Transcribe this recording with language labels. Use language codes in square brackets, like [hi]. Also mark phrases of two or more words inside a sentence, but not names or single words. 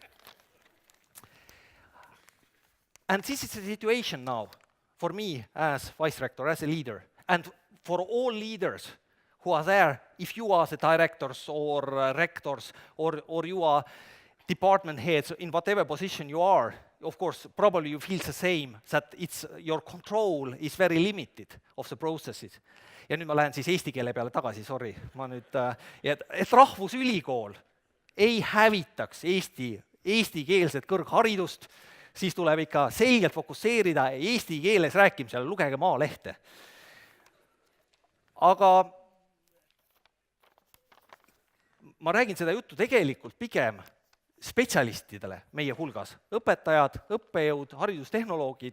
[en] And this is the situation now for me as vice rector, as a leader, and for all leaders who are there, if you are the directors or rectors or you are department heads in whatever position you are, of course, probably you feel the same, that your control is very limited of the processes. [et] Ja nüüd ma lähen siis eesti keele peale tagasi, sorry. Et rahvusülikool ei hävitaks eestikeelset kõrgharidust, siis tuleb ikka selgelt fokusseerida eesti keeles rääkimisele, lugege Maalehte. Aga ma räägin seda juttu tegelikult pigem spetsialistidele meie hulgas, õpetajad, õppejõud, haridustehnoloogid,